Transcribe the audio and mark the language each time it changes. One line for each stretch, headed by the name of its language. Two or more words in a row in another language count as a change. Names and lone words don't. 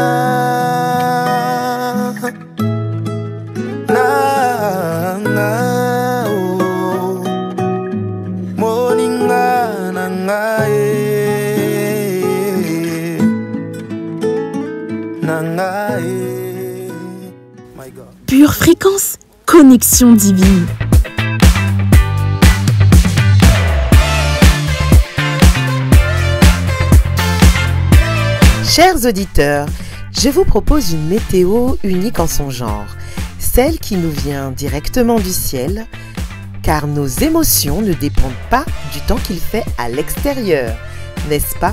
Lingala: nanga moninga nanga nanga
English: my God.
French: Pure Fréquence, connexion divine. Chers auditeurs, je vous propose une météo unique en son genre, celle qui nous vient directement du ciel, car nos émotions ne dépendent pas du temps qu'il fait à l'extérieur, n'est-ce pas?